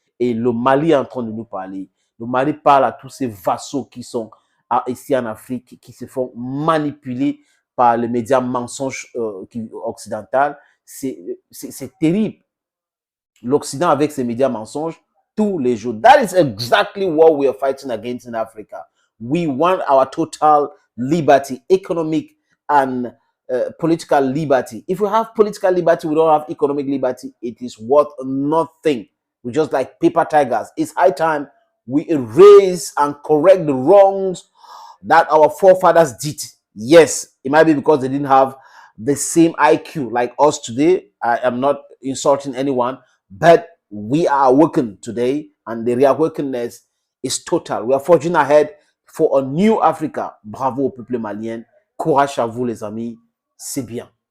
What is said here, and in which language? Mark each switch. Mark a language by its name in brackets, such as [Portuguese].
[French] Et le Mali est en train de nous parler. Le Mali parle à tous ces vassaux qui sont ici en Afrique, qui se font manipuler par les médias mensonges occidentaux. C'est terrible. L'Occident avec ses médias mensonges tous les jours. [English] That is exactly what we are fighting against in Africa. We want our total liberty, economic and political liberty. If we have political liberty, we don't have economic liberty, it is worth nothing. We're just like paper tigers. It's high time we erase and correct the wrongs that our forefathers did. Yes, it might be because they didn't have the same IQ like us today. I am not insulting anyone, but we are awakened today and the reawakeness is total. We are forging ahead for a new Africa. [French] Bravo au peuple malien. Courage à vous les amis. C'est bien.